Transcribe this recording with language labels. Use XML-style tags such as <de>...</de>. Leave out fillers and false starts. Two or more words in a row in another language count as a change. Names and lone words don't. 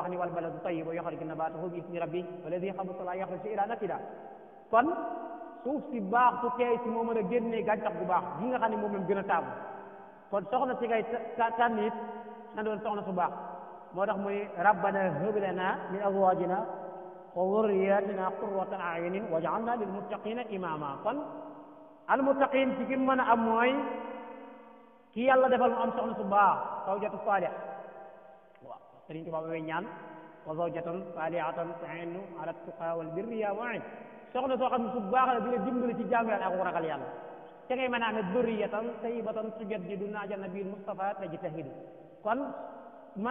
<wo>wax ni</wo> <ar>والبلد الطيب يخرج نباته باسم ربه والذي خبث لا يخرج إلا نكدا</ar> <wo>kon suuf si baax su teey si moo mën a génnee gàncax gu baax gi nga xam ne moom lañ gën a taamu kon soxna si ngay tànn it na doon soxna su baax moo tax muy</wo> <ar>ربنا هب لنا من أزواجنا وذرياتنا قرة أعين واجعلنا للمتقين إماما</ar> <wo>kon al muttaqin ci ki mën a am mooy ki yàlla defal mu am soxna su baax</wo> <ar>زوجة صالح</ar> <wo>waaw Sëriñ Tuubaa ba ñaan</wo> <ar>وزوجة صالحة تعين على التقى والبر يا معين</ar> <wo>soxna soo xam ne su baax la dina dimbali ci jaamu yàlla ak ragal yàlla te ngay mën a amee</wo> <ar>ذرية طيبة تجدد نهج النبي Mustafa تجتهد</ar> <wo>kon mën</wo>